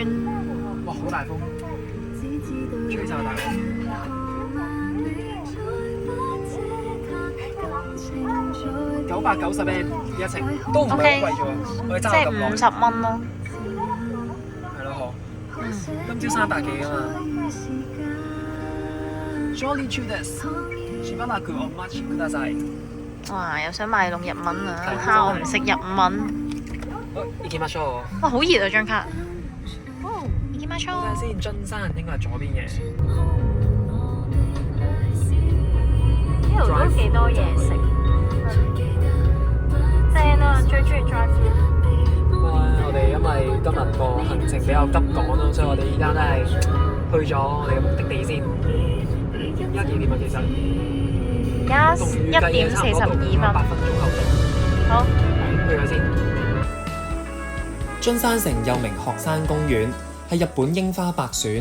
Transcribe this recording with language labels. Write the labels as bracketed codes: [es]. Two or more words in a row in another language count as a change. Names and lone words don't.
[yue] 哇！好大風，吹晒大風。990 yen 一程，都唔係好貴啫喎。我哋揸咗咁耐。即係50蚊咯。係咯，嗬。今朝300幾啊嘛。Jolly Traders， [ja] しばらくお待ちください。 [yue] 哇！又想賣弄日文啊，蝦我唔識日文。好， [ja] 行きましょう。 [yue] 哇！好熱啊張卡。 [ja] 行きましょう。 [yue] 睇下先，津山應該係左邊嘅。呢度都幾多嘢食。正啊！最中意 [en] drive through。 [yue] 我哋因為今日個行程比較急趕咯，所以我哋依家都係去咗我哋嘅目的地先。而家幾點啊？其實而家1點42分。 8分鐘後到。好，去咗先。津山城又名學山公園，係日本櫻花百選。